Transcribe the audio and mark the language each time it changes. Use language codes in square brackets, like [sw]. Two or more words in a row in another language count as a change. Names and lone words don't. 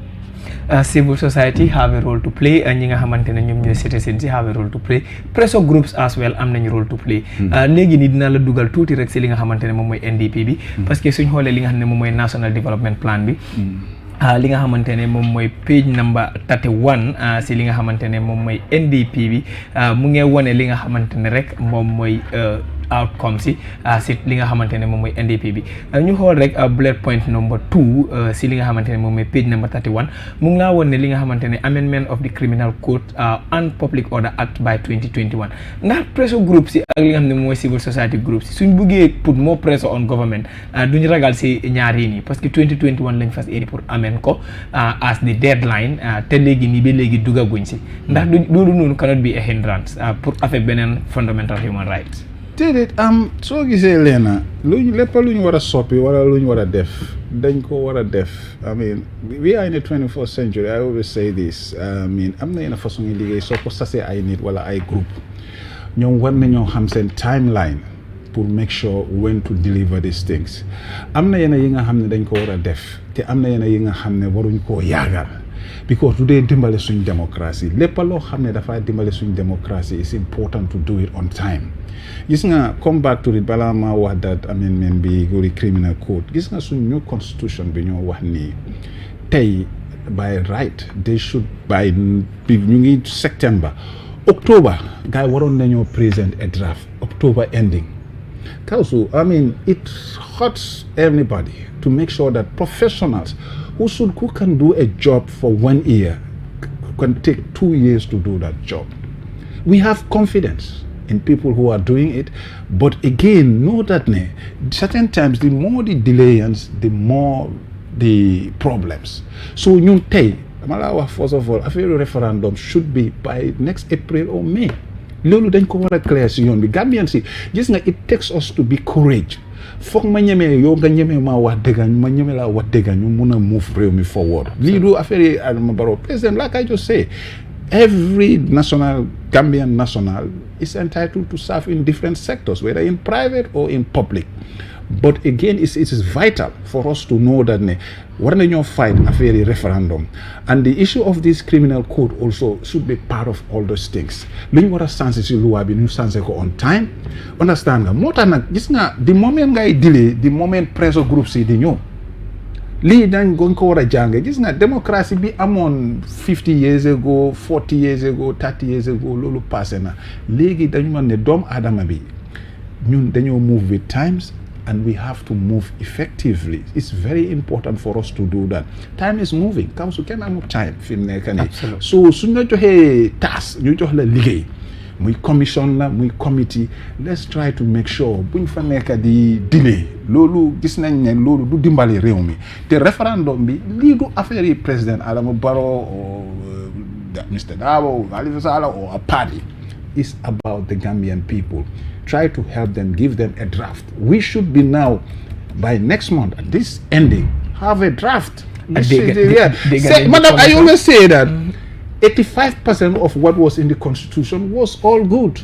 [en] Civil society have a role to play [wo] ñi nga xamante ne ñoom ñooy citizens yi [en] have a role to play pressure groups as well [wo] am nañu [en] role to play [wo] léegi nii dina la dugal tuuti rek si li nga xamante ne moom mooy NDP bi [fr] parce que [wo] suñ xoolee li nga xam ne moom mooy National Development Plan bi li nga xamante ne moom mooy [en] page number 31 [wo] si li nga xamante ne moom mooy NDP bi mu ngi wone li nga xamante ne rek moom mooy outcome si li nga xamante ne moom mooy NDP bi ñu xool rek [en] bullet point number 2 [wo] si li nga xamante ne moom mooy [en] page number 31 [wo] mu ngi laa woon ne li nga xamante ne [en] amendment of the criminal code and public order act by 2021 [wo] ndax [en] pressure group [wo] si ak li nga xam ne moom mooy [en] civil society group [wo] si suñ buggee [en] put more pressure on government [wo] duñu ragal si ñaar yi nii [fr] parce que [wo] 2021 lañ fas yéene pour amend ko [en] as the deadline [wo] te léegi nii ba léegi dugaguñ si ndax loolu noonu [en] cannot be a hindrance [wo] pour affect beneen [en] fundamental human rights. [wo] déedéet soo gisee leena lépp lu ñu war a soppi wala lu ñu war a def dañ ko war a def [en] I mean we are in the 21st century I always say this [wo] am na yenn façon yi liggéey soo ko sasee ay nit wala ay groupe ñoom war nañoo xam seen timeline pour [en] make sure when to deliver these things. [wo] am na yenn yi nga xam ne dañ ko war a def te am na yenn yi nga xam ne waruñ koo yaagal because du dee dimbale suñ démocratie lépp loo xam ne dafaa dimbale suñ démocratie [en] is important to do it on time. [wo] gis nga [en] come back to it [wo] balaa maa wax [en] that amendment [wo] bi gori [en] criminal code [wo] gis nga suñ [en] new constitution [wo] bi ñoo wax nii tey [en] by right they should by [wo] ñu ngi [en] September October [wo] gars yi waroon nañoo [en] present a draft October ending. Council, I mean, it hurts everybody to make sure that professionals who can do a job for 1 year can take 2 years to do that job. We have confidence in people who are doing it, but again, know that certain times the more the delays, the more the problems. So, first of all, I feel a referendum should be by next April or May. [wo] loolu dañ ko war a clair si yoon bi Gambian si gis nga [en] it takes us to be courage [wo] foog ma ñemee yow nga ñemee maa wax dëgg ma ñemee laa wax dëgg ñu mun a move réew mi forward lii du affaire yi Adama Barrow président [en] like I just say every Gambian national is entitled to serve in different sectors whether in private or in public. But again, it is vital for us to know that [wo] war nañoo [en] fight affaire referendum, and the issue of this criminal code also should be part of all those things. [wo] Lu ñu war a sensé si loi bi ñu sensé ko [en] on time, [wo] understand nga moo tax nag gis nga [en] the moment [wo] ngay delay [en] the moment pressure groups [wo] yi di ñëw lii dañ goñ ko war a jàng gis nga démocratie bi amoon [en] 50 years ago 40 years ago 30 years ago [wo] loolu passé na léegi dañu mën ne doomu aadama bi ñun dañoo [en] move with times. And we have to move effectively. It's very important for us to do that. Time is moving. [wo] Council kenn amul time fi mu nekk nii. So suñ la joxee task ñu jox la liggéey muy commission la muy committee [en] let's try to make sure [wo] buñ fa nekk di delay loolu gis nañ ne loolu du dimbali réew mi te référendum bi lii du affaire yi président Adama Barrow or Mr. [en] Dabo Halifa Sallah or a party. It's about the Gambian people. Try to help them, give them a draft. We should be now, by next month, at this ending, have a draft. Madam, I always say that 85% of what was in the Constitution was all good.